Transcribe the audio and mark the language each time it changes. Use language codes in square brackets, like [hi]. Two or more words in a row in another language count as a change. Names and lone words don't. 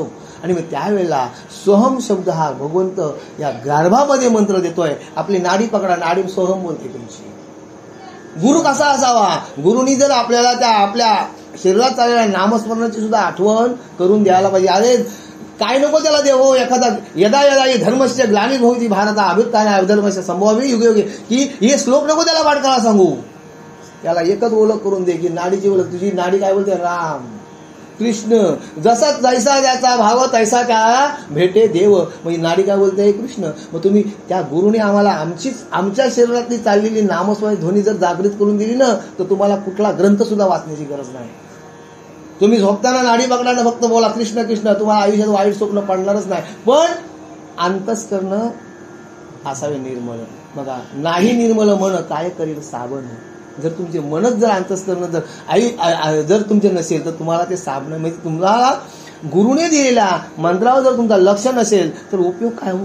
[mr] आणि मग त्यावेळेला सोहम शब्द हा भगवंत या गर्भामध्ये मंत्र देतोय. आपली नाडी पकडा, नाडी सोहम बोलते तुमची. गुरु कसा असावा, गुरुनी जर आपल्याला त्या आपल्या शरीरात चाललेल्या नामस्मरणाची सुद्धा आठवण करून द्यायला पाहिजे. अरे काय नको त्याला देव एखादा [sa] यदा यदा धर्मस्य ग्लानिर्भवति भवति भारत अभ्युत्थानाय अधर्मस्य संभवामि युगे युगे, [mr] की हे श्लोक नको त्याला पाठ करायला सांगू. त्याला एकच ओळख करून दे की नाडीची ओळख तुझी नाडी काय बोलते, राम कृष्ण. जसा जैसा त्याचा भाव तैसा त्या भेटे देव. म्हणजे नाडी काय बोलते कृष्ण. मग तुम्ही त्या गुरुने आम्हाला आमच्या शरीरातली चाललेली नामस्मरण ध्वनी जर जागृत करून दिली ना, तर तुम्हाला कुठला ग्रंथ सुद्धा वाचण्याची गरज नाही. तुम्ही झोपताना नाडी पकडानं फक्त बोला कृष्ण कृष्ण, तुम्हाला आयुष्यात वाईट स्वप्न पडणारच नाही. पण अंतस्करण असावे निर्मळ. बघा नाही निर्मळ मन काय करील साबण. जर तुमचे मनच जर अंतस्करण जर तुमचे नसेल तर तुम्हाला ते साबण, म्हणजे तुम्हाला गुरुने दिलेल्या मंत्रावर जर तुमचा लक्ष नसेल तर उपयोग काय हो.